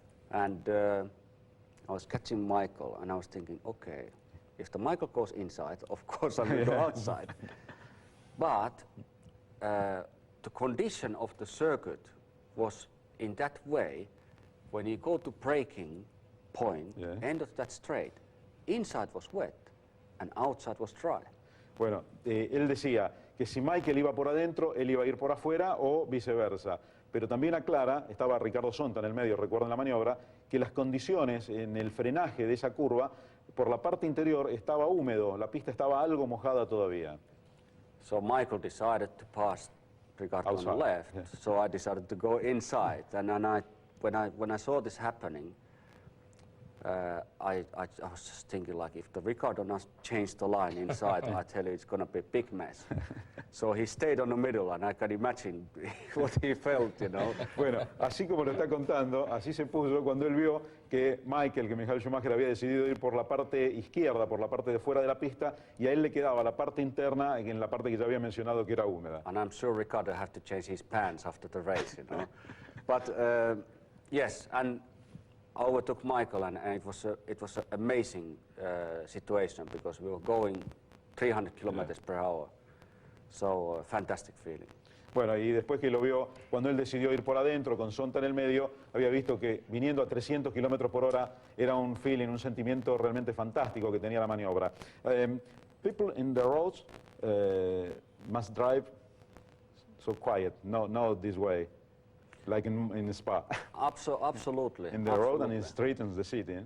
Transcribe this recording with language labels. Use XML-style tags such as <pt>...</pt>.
<en>And I was catching Michael, and I was thinking, okay, if the Michael goes inside, of course I will go outside. But the condition of the circuit was in that way, when you go to braking point, end of that straight, inside was wet and outside was dry.</en> <es>Bueno, él decía que si Michael iba por adentro, él iba a ir por afuera o viceversa. Pero también aclara, estaba Ricardo Sonta en el medio, recuerden la maniobra, que las condiciones en el frenaje de esa curva, por la parte interior estaba húmedo, la pista estaba algo mojada todavía.</es> <en>So Michael decided to pass Ricardo on the Outside, left, yeah. so I decided to go inside. And then when I saw this happening, I was just thinking, like, if the Ricardo not changed the line inside, I tell you, it's going to be a big mess. So he stayed on the middle, and I can imagine what he felt, you know.</en> <es>Bueno, así como lo está contando, así se puso cuando él vio que Michael Schumacher había decidido ir por la parte izquierda, por la parte de fuera de la pista, y a él le quedaba la parte interna, en la parte que ya había mencionado que era húmeda.</es> <en>And I'm sure Ricardo had to change his pants after the race, you know. But yes, and I overtook Michael, and it was an amazing situation because we were going 300 kilometers per hour. So fantastic feeling.</en> <es>Bueno, y después que lo vio, cuando él decidió ir por adentro, con Sonta en el medio, había visto que viniendo a 300 kilómetros por hora era un feeling, un sentimiento realmente fantástico que tenía la maniobra.</es> <en>People in the roads must drive so quiet, no this way, like in Spa. Absolutely. In the road and in street in the city.</en>